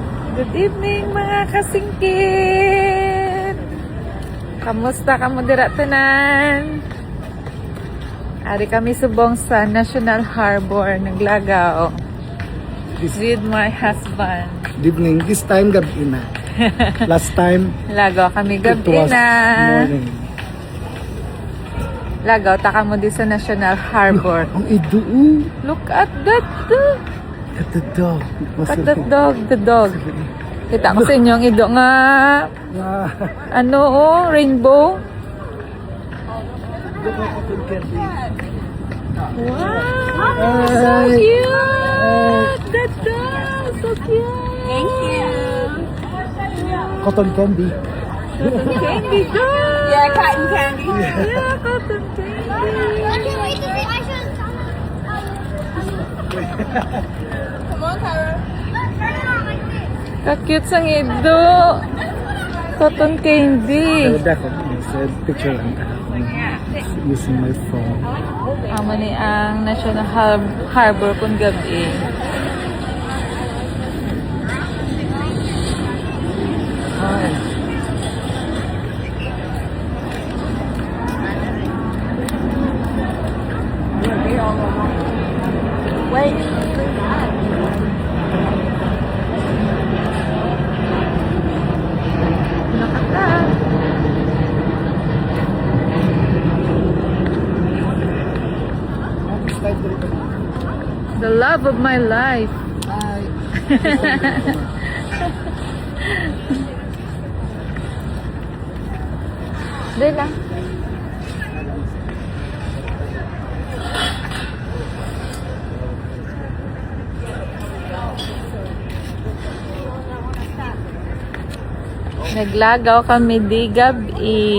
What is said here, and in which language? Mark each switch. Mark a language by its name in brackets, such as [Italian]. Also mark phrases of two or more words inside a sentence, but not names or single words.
[English] Good evening [Hiligaynon] mga kasingkit! Kamusta ka mo dira tanan? Ari kami subong sa National Harbor, naglagaw. [English] With my husband. Good evening. This time, [Hiligaynon] gabi na. [English] Last time, [Hiligaynon] Lagaw kami [English] it [Hiligaynon] gabi [English] was [Hiligaynon] na. [English] morning. [Hiligaynon] Lagaw, taka mo di sa National Harbor. Ang idu. [English] Look at that! At the dog. Look at that dog, the dog. [Hiligaynon] Kita ko sa inyo ang ido nga, ano rainbow. [English] Wow! So cute! That dog! So cute! Thank you. Cotton candy. Candy dog! Yeah, cotton candy. Yeah, cotton candy! Come on, Tyra. [Hiligaynon] Ka-cute sang ido! [English] Cotton candy! So, [Hiligaynon] dako. Sa picture lang. [English] Using my phone. [Hiligaynon] Amo ni ang National Harbor kung gabi. [English] Wait. [Hiligaynon] Nakata. [English] The love of my life. [Hiligaynon] Dali lang. Naglagaw kami di gabi.